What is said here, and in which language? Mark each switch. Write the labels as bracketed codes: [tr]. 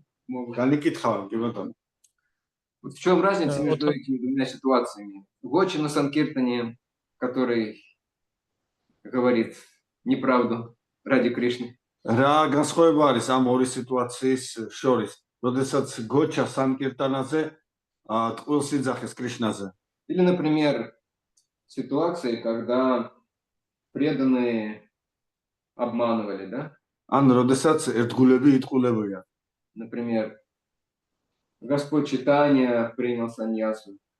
[ka] განიკითხავენ, კი бატონო. [ru] Вот в чем разница Да, между вот этими двумя ситуациями? Гочи на Санкиртане, который говорит неправду ради Кришны. [ka] რა განსხვავება არის ამ ორი სიტუაციის შორის? როდესაც გოჩა სანკირტანაზე ტყუილს იძახეს კრიშნაზე. [ru] Или, например, ситуации, когда преданные обманывали, да? [ka] ან როდესაც ერთგულები იტყულებიან. [ru] Например, Господь Чайтанья принял саньясу.